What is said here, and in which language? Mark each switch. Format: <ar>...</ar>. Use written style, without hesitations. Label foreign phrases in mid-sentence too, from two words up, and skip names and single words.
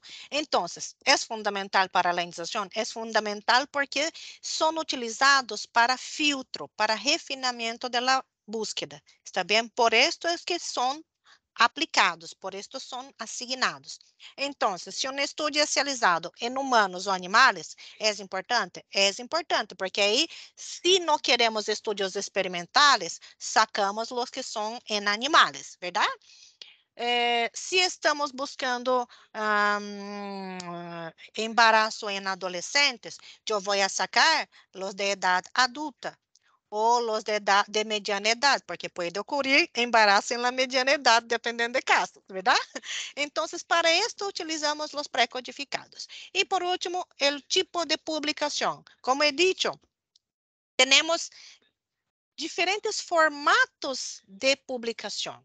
<es>Entonces, ¿es fundamental para la indexación? Es fundamental porque son utilizados para filtro, para refinamiento de la búsqueda. ¿Está bien? Por esto es que son aplicados, por esto son asignados.</es> <pt>Entonces, se um estudo é realizado em humanos ou animais, é importante? É importante, porque aí, se não queremos estudos experimentais, sacamos os que são em animais, verdade? Se estamos buscando embarazo em adolescentes, eu vou sacar os de idade adulta ou</pt> <es>los de mediana edad,</es> <pt>porque pode ocorrer</pt> <es>embarazo en la mediana edad,</es> <pt>dependendo de caso, ¿verdad?</pt> <es>Entonces, para esto utilizamos los precodificados. Y por último, el tipo de publicación. Como he dicho, tenemos diferentes formatos de publicación.</es>